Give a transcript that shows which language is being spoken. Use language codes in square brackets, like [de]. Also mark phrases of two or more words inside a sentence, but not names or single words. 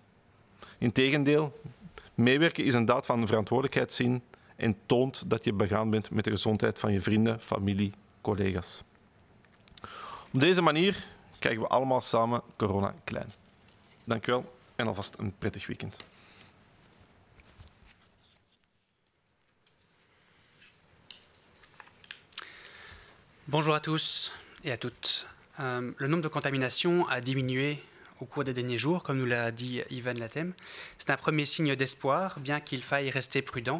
[nl] Integendeel, meewerken is een daad van verantwoordelijkheidszin en toont dat je begaan bent met de gezondheid van je vrienden, familie, collega's. Op deze manier krijgen we allemaal samen corona klein. Dank u wel en alvast een prettig weekend. [fr] Bonjour à tous et à toutes. Le nombre de contaminations a diminué au cours des derniers jours, comme nous l'a dit Ivan Latem. C'est un premier signe d'espoir, bien qu'il faille rester prudent.